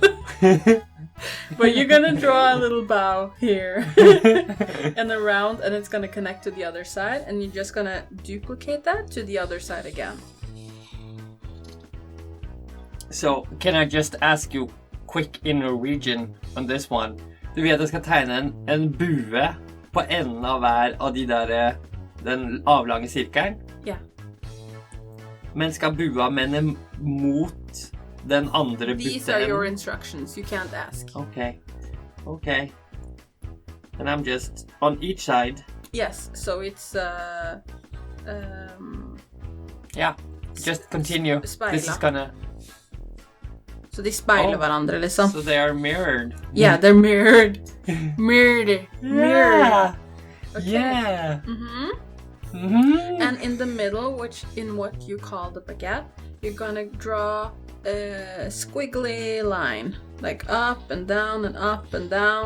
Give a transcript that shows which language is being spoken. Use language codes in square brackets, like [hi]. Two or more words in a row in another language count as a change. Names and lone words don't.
[en] But you're gonna draw a little bow here and around, and it's gonna connect to the other side, and you're just gonna duplicate that to the other side again. So, can I just ask you quick in Norwegian on this one? [no] Du vet jeg skal tegne en bue på enden av hver av de der, den avlange sirkelen? Ja. Men skal bua menne mot den andre [en] These are your instructions, you can't ask. Okay. Okay. And I'm just on each side. Yes, so it's Yeah, just continue. [no] Spejla. [en] This is gonna... [no] Så de speiler hverandre, liksom. [en] So they are mirrored. Yeah, they're mirrored. Mirrored. Yeah. Okay. Yeah. Mm-hmm. Mm-hmm. And in the middle, which in what you call the baguette, you're gonna draw a squiggly line, like up and down and up and down.